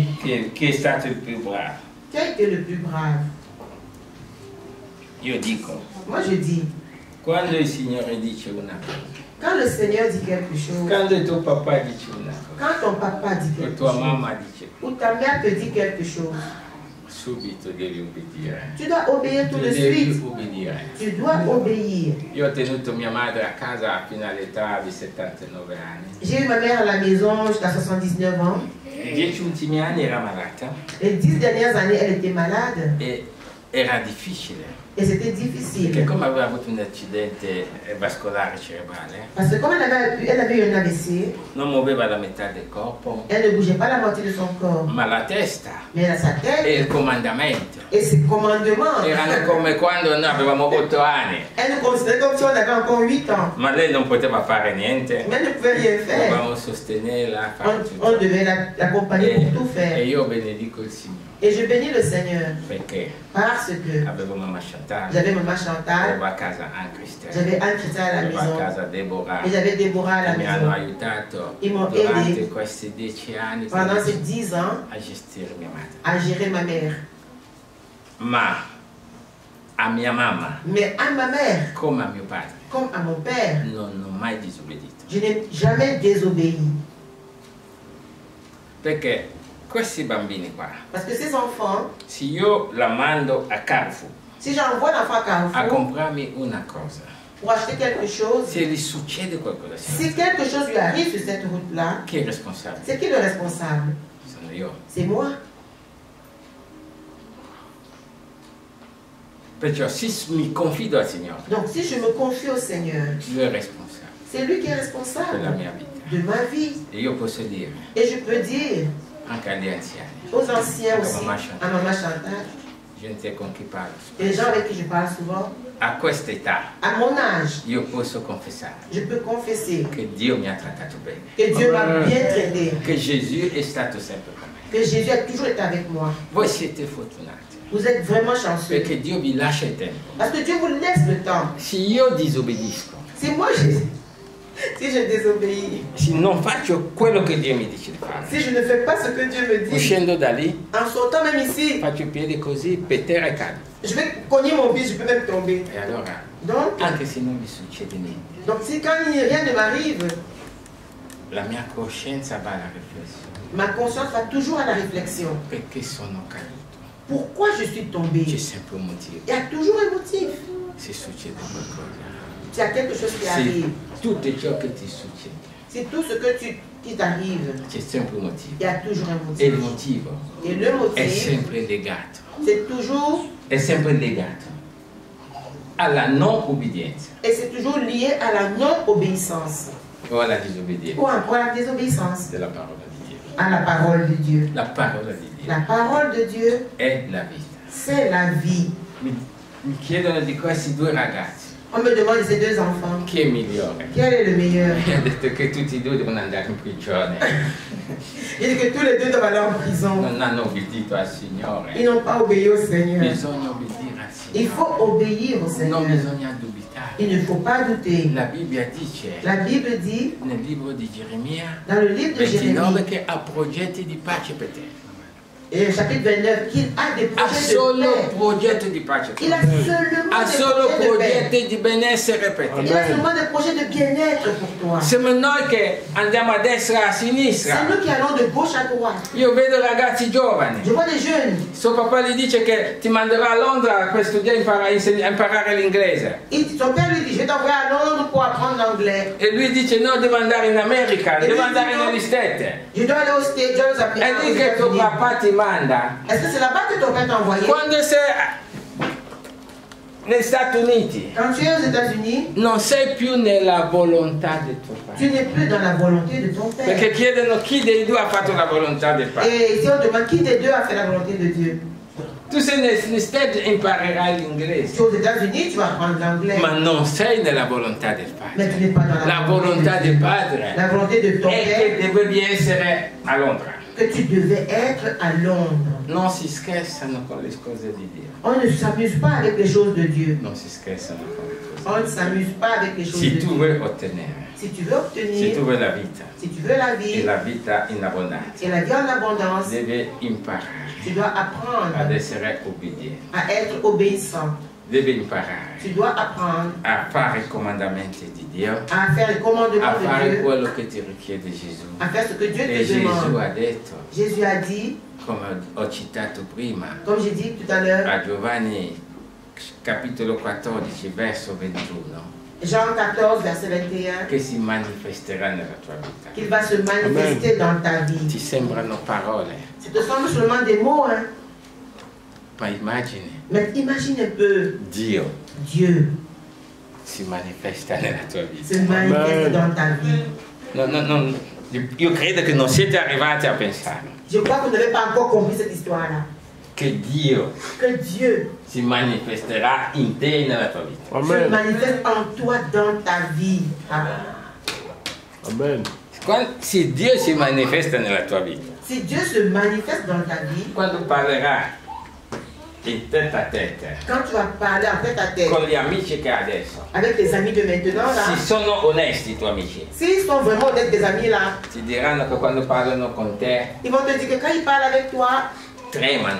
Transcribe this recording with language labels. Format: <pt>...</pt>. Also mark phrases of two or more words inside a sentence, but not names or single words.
<it>chi è stato il più bravo?</it> <fr>qui a été le plus brave?</fr> <it>Io dico,</it> <fr>Moi je dis,</fr> <it>quando il Signore dice una cosa,</it> <fr>quand le Seigneur dit quelque chose,</fr> <it>quando il tuo papà dice una cosa,</it> <fr>quand ton papa dit</fr> <it>o</it> <fr>quelque</fr> <it>tua</it> <fr>chose,</fr> <it>mamma dice,</it> <fr>ou ta mère te dit quelque chose,</fr> <it>subito devi obbedire.</it> <fr>tu dois obéir tout Tu de</fr> <it>devi</it> <fr>suite.</fr> <it>obbedire.</it> <fr>Tu dois obéir.</fr> <it>Io ho tenuto mia madre a casa fino all'età di 79 anni.</it> <fr>J'ai eu ma mère à la maison jusqu'à 79 ans.</fr> <it>I 10 ultimi anni era malata</it> <fr>Les 10 dernières années, elle était malade.</fr> <it>e era difficile.</it> <fr>Et c'était</fr> <it>Perché</it> <fr>difficile.</fr> <it>come aveva avuto un accidente vascolare cerebrale,</it> <fr>Parce que comme elle avait eu un AVC,</fr> <it>non muoveva la metà del corpo,</it> <fr>elle ne bougeait pas la moitié de son corps.</fr> <it>ma la testa</it> <fr>Mais elle a sa</fr> <it>e</it> <fr>tête</fr> <it>il comandamento</it> <fr>et ses commandements.</fr> <it>erano come quando noi avevamo 8 anni,</it> <fr>Elle nous considérait comme si on avait encore 8 ans.</fr> <it>ma lei non poteva fare niente.</it> <fr>Mais elle ne pouvait rien faire.</fr> <it>Dovevamo sostenerla, fare</it> <fr>On</fr> <it>tutto.</it> <fr>devait l'accompagner pour tout</fr> <it>E</it> <fr>faire.</fr> <it>io benedico il Signore</it> <fr>Et je bénis le Seigneur</fr> <it>perché</it> <fr>parce que</fr> <it>avevo mamma Chantal,</it> <fr>j'avais maman Chantal,</fr> <it>avevo a casa anche Christelle,</it> <fr>j'avais Anne Chrétien à la</fr> <it>avevo a</it> <fr>maison</fr> <it>casa Deborah,</it> <fr>et j'avais Déborah à la</fr> <it>che mi hanno</it> <fr>maison.</fr> <it>aiutato</it> <fr>Ils m'ont</fr> <it>durante</it> <fr>aidé</fr> <it>questi 10 anni</it> <fr>pendant ces 10 ans</fr> <it>a gestire mia madre.</it> <fr>à gérer ma mère.</fr> <it>Ma a mia mamma,</it> <fr>Mais à ma mère,</fr> <it>come a mio padre,</it> <fr>comme à mon père,</fr> <it>non ho mai disobbedito.</it> <fr>je n'ai jamais désobéi.</fr> <it>Perché questi bambini qua,</it> <fr>Parce que ces enfants,</fr> <it>se io la mando a Carrefour</it> <fr>si j'envoie l'enfant à</fr> <it>a</it> <fr>Carrefour</fr> <it>comprarmi una cosa,</it> <fr>pour acheter quelque chose,</fr> <it>se gli succede qualcosa,</it> <fr>si quelque chose lui arrive sur cette route-là,</fr> <it>chi è responsabile?</it> <fr>c'est qui le responsable?</fr> <it>Sono io.</it> <fr>C'est moi.</fr> <it>Perciò se mi confido al Signore,</it> <fr>Donc si je me confie au Seigneur,</fr> <it>lui è responsabile</it> <fr>c'est lui qui est</fr> <it>della</it> <fr>responsable</fr> <it>mia vita.</it> <fr>de ma vie.</fr> <it>E io posso dire</it> <fr>Et je peux dire</fr> <it>anche agli anziani,</it> <fr>aux anciens Comme aussi, Maman Chantal. à Maman Chantal,</fr> <it>gente con chi parlo,</it> <fr>et les gens avec qui je parle souvent,</fr> <it>a questa età</it> <fr>à mon âge,</fr> <it>io posso confessare</it> <fr>je peux confesser</fr> <it>che Dio mi ha trattato bene,</it> <fr>que Dieu m'a bien traité,</fr> <it>che Gesù è stato sempre con me.</it> <fr>que Jésus a toujours été avec moi.</fr> <it>Voi siete fortunati</it> <fr>Vous êtes vraiment chanceux.</fr> <it>perché Dio vi lascia il tempo.</it> <fr>Parce que Dieu vous laisse le temps.</fr> <it>Se io disobbedisco,</it> <fr>Si moi, si je désobéis,</fr> <it>se non faccio quello che Dio mi dice di fare,</it> <fr>si je ne fais pas ce que Dieu me dit,</fr> <it>uscendo da lì,</it> <fr>en sortant même ici,</fr> <it>faccio i piedi così per terra e cado.</it> <fr>je vais cogner mon pied, je peux même tomber.</fr> <it>E allora,</it> <fr>Donc,</fr> <it>anche se non mi succede niente,</it> <fr>si quand rien ne m'arrive,</fr> <it>la mia coscienza va alla riflessione.</it> <fr>ma conscience va toujours à la réflexion.</fr> <it>Perché sono caduto?</it> <fr>Pourquoi je suis tombé?</fr> <it>C'è sempre un motivo.</it> <fr>Il y a toujours un motif.</fr> <it>Se succede qualcosa,</it> <fr>Il y a quelque chose qui</fr> <it>se</it> <fr>arrive.</fr> <it>tutto ciò che ti succede,</it> <fr>C'est tout ce que qui t'arrive.</fr> <it>c'è sempre un motivo.</it> <fr>Il y a toujours un</fr> <it>E il</it> <fr>motif.</fr> <it>motivo</it> <fr>Et le</fr> <it>è</it> <fr>motif,</fr> <it>sempre legato,</it> <fr>c'est toujours</fr> <it>alla non obbedienza</it> <fr>et c'est toujours lié à la non-obéissance</fr> <it>o alla disobbedienza</it> <fr>ou encore à la désobéissance</fr> <it>della parola di Dio.</it> <fr>à la parole de Dieu.</fr> <it>La parola di Dio</it> <fr>La parole de Dieu,</fr> <it>è la vita.</it> <fr>c'est la vie.</fr> <it>Mi chiedono di questi due ragazzi,</it> <fr>On me demande de ces deux enfants,</fr> <it>chi è migliore?</it> <fr>quel est le meilleur?</fr> <it>Mi ha detto che tutti e due devono andare in prigione,</it> <fr>Il dit que tous les deux doivent aller en prison.</fr> <it>non hanno obbedito al</it> <fr>Ils</fr> <it>Signore.</it> <fr>n'ont pas obéi au Seigneur.</fr> <it>Bisogna obbedire al</it> <fr>Il</fr> <it>Signore,</it> <fr>faut obéir au Seigneur.</fr> <it>non bisogna dubitare.</it> <fr>Il ne faut pas douter.</fr> <it>La Bibbia dice</it> <fr>La Bible dit,</fr> <it>nel libro di Geremia dans le livre de 29</it> <fr>Jérémie,</fr> <it>che ha progetti di pace per te.</it> <fr>et chapitre 29, qu'il a des</fr> <it>Ha</it> <fr>projets de</fr> <it>solo</it> <fr>paix.</fr> <it>progetti di pace per</it> <fr>Il a</fr> <it>te.</it> <fr>seulement</fr> <it>Ha</it> <fr>des</fr> <it>solo</it> <fr>projets de paix.</fr> <it>progetti di benessere per</it> <fr>Il</fr> <it>te.</it> <fr>a seulement des projets de bien-être pour toi.</fr> <it>Siamo noi che andiamo a destra e a</it> <fr>C'est</fr> <it>sinistra.</it> <fr>nous qui allons de gauche à droite.</fr> <it>Io vedo ragazzi giovani.</it> <fr>Je vois des jeunes.</fr> <it>Suo papà gli dice che ti manderà a Londra per studiare a imparare l'inglese.</it> <fr>Son père lui dit, je vais t'envoyer à Londres pour apprendre l'anglais.</fr> <it>E lui dice no, devo andare in America, E devo lui andare dice no. negli Stati.</it> <fr>Je dois aller au States, je dois aux</fr> <it>È</it> <fr>apprendre.</fr> <it>lì che tuo papà ti manda.</it> <fr>Est-ce que c'est là-bas que ton père t'a envoyé?</fr> <it>Quando sei negli Stati Uniti</it> <fr>Quand tu es aux États-Unis,</fr> <it>non sei più nella volontà del tuo</it> <fr>tu</fr> <it>padre.</it> <fr>n'es plus dans la volonté de ton</fr> <it>Perché</it> <fr>Père.</fr> <it>chiedono chi dei due ha fatto la volontà del padre.</it> <fr>Et si on demande qui des deux a fait la volonté de Dieu,</fr> <it>Tu sei negli Stati Uniti imparerai</it> <fr>tu es</fr> <it>l'inglese,</it> <fr>aux États-Unis, tu vas apprendre l'anglais.</fr> <it>ma non sei nella volontà del</it> <fr>Mais</fr> <it>padre.</it> <fr>tu n'es pas dans</fr> <it>La</it> <fr>la</fr> <it>volontà</it> <fr>volonté de</fr> <it>del</it> <fr>Dieu.</fr> <it>padre</it> <fr>La volonté de ton</fr> <it>è</it> <fr>Père,</fr> <it>che devi essere a Londra.</it> <fr>que tu devais être à Londres.</fr> <it>Non si scherzano con le cose di Dio.</it> <fr>On ne s'amuse pas avec les choses de Dieu.</fr> <it>Non si scherzano con le cose.</it> <fr>On ne s'amuse pas avec les choses</fr> <it>Se</it> <fr>de</fr> <it>tu</it> <fr>Dieu.</fr> <it>vuoi ottenere,</it> <fr>Si tu veux</fr> <it>se</it> <fr>obtenir,</fr> <it>tu vuoi la vita</it> <fr>si tu veux la</fr> <it>e</it> <fr>vie</fr> <it>la vita in abbondanza,</it> <fr>et la vie en abondance,</fr> <it>devi imparare</it> <fr>tu dois</fr> <it>ad</it> <fr>apprendre</fr> <it>essere obbediente.</it> <fr>à être obéissant.</fr> <it>Devi imparare</it> <fr>Tu dois apprendre</fr> <it>a fare i comandamenti di Dio,</it> <fr>à faire les commandements</fr> <it>a</it> <fr>de</fr> <it>fare</it> <fr>Dieu,</fr> <it>quello che ti richiede Gesù.</it> <fr>à faire ce que Dieu</fr> <it>E</it> <fr>te</fr> <it>Gesù</it> <fr>demande.</fr> <it>ha detto,</it> <fr>Jésus a dit,</fr> <it>come ho citato prima,</it> <fr>comme j'ai dit tout à l'heure,</fr> <it>a Giovanni capitolo 14 verso 21,</it> <fr>Jean 14, verset 21,</fr> <it>che si manifesterà nella tua vita.</it> <fr>qu'il va se manifester dans ta</fr> <it>Ti</it> <fr>vie.</fr> <it>sembrano parole,</it> <fr>Ce te semble seulement des mots, hein?</fr> <it>ma immagini,</it> <fr>Mais imagine un peu,</fr> <it>Dio</it> <fr>Dieu</fr> <it>si manifesta nella tua vita.</it> <fr>se manifeste dans ta vie.</fr> <it>Io credo che non siete arrivati a pensare</it> <fr>Je crois que vous n'avez pas encore compris cette histoire-là.</fr> <it>che Dio</it> <fr>Que Dieu</fr> <it>si manifesterà in te e nella tua vita.</it> <fr>se</fr> <it>Amen.</it> <fr>manifeste en toi dans ta vie. Ah. Amen.</fr> <it>Se Dio si manifesta nella tua vita,</it> <fr>Si Dieu se manifeste dans ta vie,</fr> <it>quando parlerà in</it> <fr>tête a tête quand tu vas parler en tête à tête</fr> <it>con gli amici che hai adesso,</it> <fr>avec tes amis de maintenant, là,</fr> <it>se sono onesti i tuoi amici,</it> <fr>s'ils sont vraiment honnêtes, tes amis là,</fr> <it>ti diranno che quando parlano con te</it> <fr>ils vont te dire que quand ils parlent avec toi,</fr> <it>tremano,</it>